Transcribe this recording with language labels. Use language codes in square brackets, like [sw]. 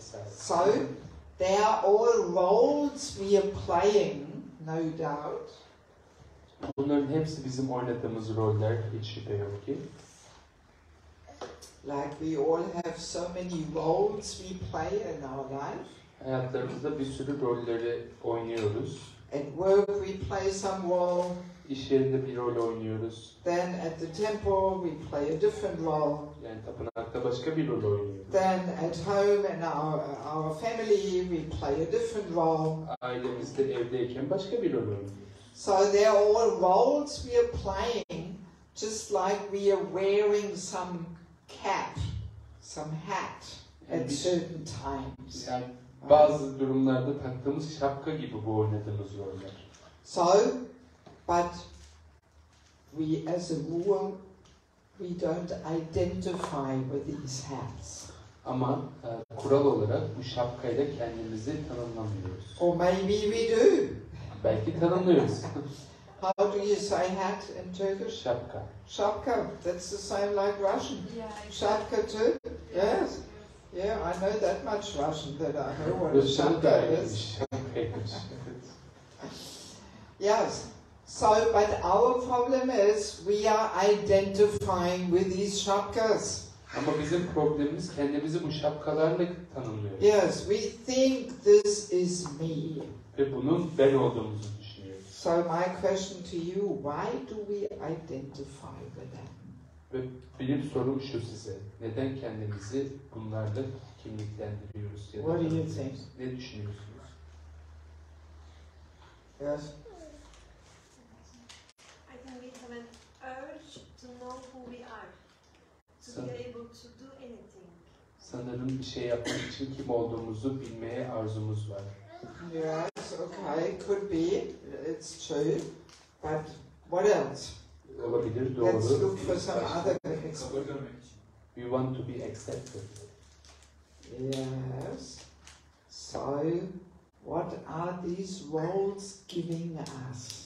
[en] So, they are all roles we are playing, no doubt. [tr] Bunların hepsi bizim oynadığımız roller, hiç şüphe yok ki. [en] Like we all have so many roles we play in our life. [tr] Hayatlarımızda bir sürü rolleri oynuyoruz. [en] At work we play some role. [tr] İş yerinde bir rol oynuyoruz. [en] Then at the temple we play a different role. [tr] Yani tapınakta başka bir rol oynuyoruz. [en] Then at home in our family we play a different role. [tr] Ailemizde evdeyken başka bir rol oynuyoruz. [en] So they are all roles we are playing, just like we are wearing some cap, some hat at certain times. [tr] Yani bazı durumlarda taktığımız şapka gibi bu oynadığımız roller. [en] So, but we as a rule, we don't identify with these hats. [tr] Ama kural olarak bu şapkayla kendimizi tanımlamıyoruz. [en] Or maybe we do. [tr] Belki tanımlıyoruz. [en] How do you say hat in Turkish? [tr] Şapka. [en] Shapka. That's the same like Russian. Yeah, Shapka too? Yes. Yeah, I know that much Russian that I know what a shapka is. Yes. So, but our problem is we are identifying with these shapkas. [tr] Ama bizim problemimiz kendimizi bu şapkalarla tanımlıyoruz. [en] Yes, we think this is me. [tr] Ve bunun ben olduğumuzu düşünüyoruz. [en] So my question to you, why do we identify with them? [tr] Ve benim sorum şu size. Neden kendimizi bunlarla kimliklendiriyoruz? Ya da [en] What do you think? [tr] Ne düşünüyorsunuz? [en] Yes. I think we have an urge to know who we are, to be able to do anything. [tr] Sanırım bir şey yapmak için kim olduğumuzu bilmeye arzumuz var. [en] Yes, okay, could be, it's true, but what else? [tr] Olabilir, doğru. [en] Let's look for some other explanation. We want to be accepted. Yes. So, what are these roles giving us?